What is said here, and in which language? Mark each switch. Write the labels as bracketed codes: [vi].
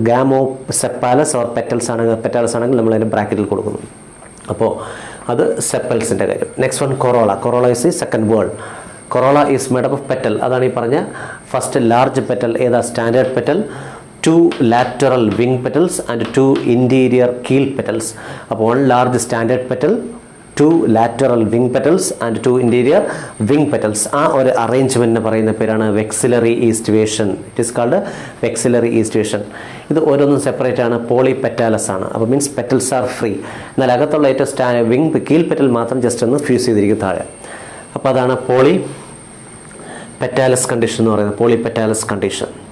[ml] ഗാമോസെപ്പാലസ് or petals ആണെങ്കിൽ നമ്മൾ അതിന് ബ്രാക്കറ്റിൽ കൊടുക്കുന്നു. [en] അപ്പോൾ അത് സെപ്പൽസിൻ്റെ കാര്യം. Next one corolla. Corolla is the second word. Corolla is made up of petal. അതാണ് ഈ പറഞ്ഞ ഫസ്റ്റ് ലാർജ് പെറ്റൽ. ഏതാ, standard petal, 2 lateral wing petals and 2 interior keel petals. അപ്പോൾ 1 large standard petal, 2 lateral wing petals and 2 interior wing petals. [ml] ആ ഒരു അറേഞ്ച്മെൻറ്റിന് പറയുന്ന പേരാണ് വെക്സിലറി aestivation. [en] It is called vexillary aestivation. [ml] ഇത് ഓരോന്നും സെപ്പറേറ്റ് ആണ്, പോളിപെറ്റാലസ് ആണ്. അപ്പോൾ മീൻസ് പെറ്റൽസ് ആർ ഫ്രീ. എന്നാൽ അകത്തുള്ള ഏറ്റവും വിങ് കീൽ പെറ്റൽ മാത്രം ജസ്റ്റ് ഒന്ന് ഫ്യൂസ് ചെയ്തിരിക്കും താഴെ. അപ്പോൾ അതാണ് പോളിപെറ്റാലസ് കണ്ടീഷൻ എന്ന് പറയുന്നത്, പോളിപെറ്റാലസ് കണ്ടീഷൻ.